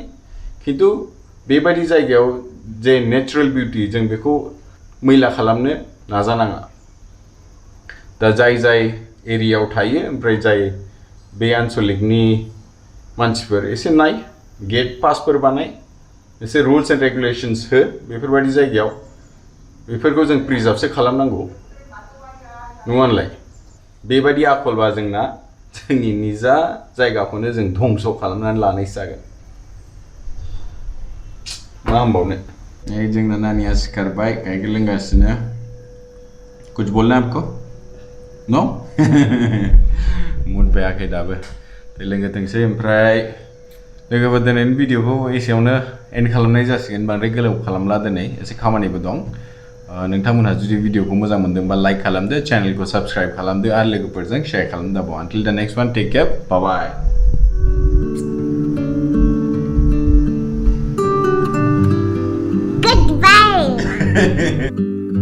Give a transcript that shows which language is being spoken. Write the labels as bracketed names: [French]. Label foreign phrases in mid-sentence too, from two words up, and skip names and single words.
[Bodo] खिन्थु बेबायदि जायगायाव जे नेचारेल बिउटि जों बेखौ मैला खालामनो नाजानाङा दा जाय एरियायाव थायो ओमफ्राय जाय बे आन्चलिकनि मानसिफोर एसे नाय गेट पासफोर बानाय एसे [English] rules and regulations [Bodo] हो बेफोरबायदि जायगायाव बेफोरखौ जों प्रिजार्भसो खालामनांगौ नङा होनलाय बेबायदि आखलबा जोंना जोंनि निजा जायगाखौनो जों धंस खालामनानै लानायसो जागोन मा होनबावनो जोंना नानिया सिखारबाय गाइखेर लोंगासिनो [Hindi] कुछ बोलना है आपको [Bodo] नो मुड बायाखै दाबो लोंगोथोंसै ओमफ्राय लोगोफोर दिनैनि भिडिअखौ एसेयावनो एन्ड खालामनाय जासिगोन बांद्राय गोलाव खालामला दिनै एसे खामानिबो दं नोंथांमोनहा जुदि भिडिअखौ मोजां मोनदोंबा लाइक खालामदो चेनेलखौ साबस्क्राइब खालामदो आरो लोगोफोरजों शेयार खालामदो दाबाव [English] until the next one take care bye bye Goodbye.